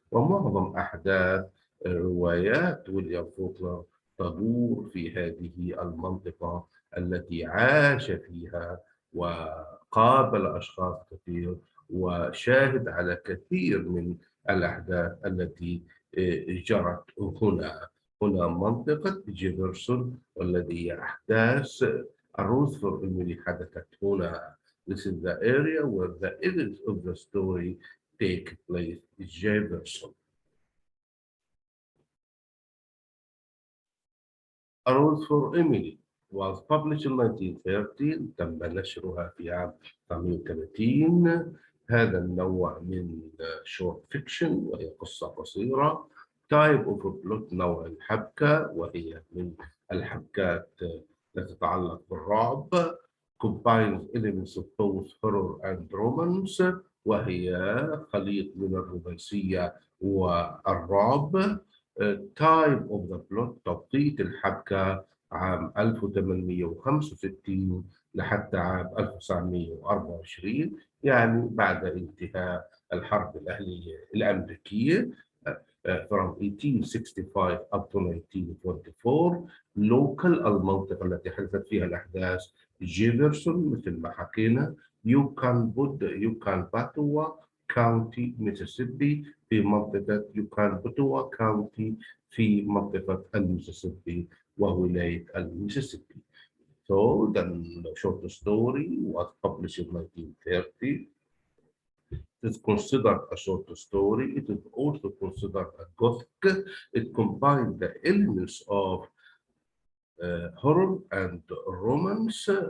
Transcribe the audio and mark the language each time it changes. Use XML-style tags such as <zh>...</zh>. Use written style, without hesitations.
<ar>ومعظم أحداث روايات ويليام فوكنر تدور في هذه المنطقة التي عاش فيها وقابل أشخاص كثير وشاهد على كثير من الأحداث التي جرت هنا. هنا منطقة جيفرسون والذي أحداث الروز فور إيميلي حدثت هنا.</ar> <en>This is the area where the events of the story take place in Jefferson. A Rose for Emily was published in 1913.</en> <ar>تم نشرها في عام 1930. هذا النوع من short fiction وهي قصة قصيرة.</ar> <en>type of plot</en> <ar>نوع الحبكة، وهي من الحبكات التي تتعلق بالرعب.</ar> <en>combines elements of both horror and romance،</en> <ar>وهي خليط من الرومانسية والرعب.</ar> <en>time of the plot</en> <ar>توقيت الحبكة عام 1865 لحتى عام 1924، يعني بعد انتهاء الحرب الأهلية الأمريكية.</ar> <en>from 1865 up to 1944.</en> <ar>local المنطقة التي حدثت فيها الأحداث جيفرسون مثل ما حكينا. يوكان باتوا كاونتي ميسيسيبي، في منطقة يوكان باتوا كاونتي في منطقة الميسيسيبي وولاية الميسيسيبي.</ar> <en>So the short story was published in 1930. It is considered a short story. It is also considered a gothic. It combines the elements of horror and romance.</en>